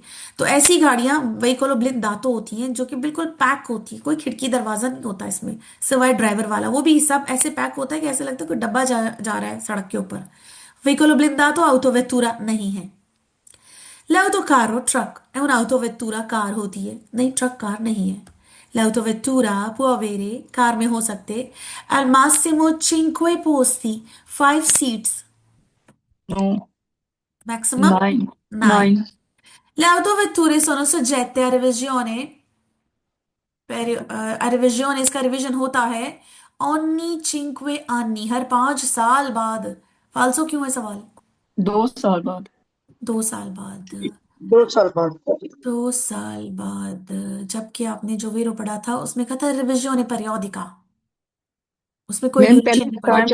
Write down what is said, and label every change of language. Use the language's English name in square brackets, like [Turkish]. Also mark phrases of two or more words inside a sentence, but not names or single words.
[Hindi] तो ऐसी गाड़ियां [Italian] veicolo blindato [Hindi] होती हैं जो कि बिल्कुल पैक होती है, कोई खिड़की दरवाजा नहीं होता इसमें सिवाय ड्राइवर वाला, वो भी सब ऐसे पैक होता है कि ऐसे लगता है कोई डब्बा जा रहा है सड़क के ऊपर। [Italian] veicolo blindato [Hindi] autovettura नहीं है। L'autocarro ट्रक [Italian] è un'autovettura, [Hindi] कार होती है, नहीं ट्रक कार नहीं है। [Italian] L'autovettura può avere, [Hindi] कार में हो सकते, [Italian] al massimo 5 posti, 5 seats, [Hindi] नो, maximum 9, 9। 9। [Italian] Le autovetture sono soggette a revisione, a revisione [Hindi] इसका रिवीजन होता है [Italian] ogni 5 anni, [Hindi] हर 5 साल बाद। फालसो क्यों है सवाल, 2 साल बाद। 2 साल बाद, 2 साल बाद। 2 साल बाद, जबकि आपने जो वीरो पढ़ा था उसमें कहा था [Italian] revisione periodica, [Hindi] उसमें कोई मैम ड्यूरेशन पहली नहीं दफा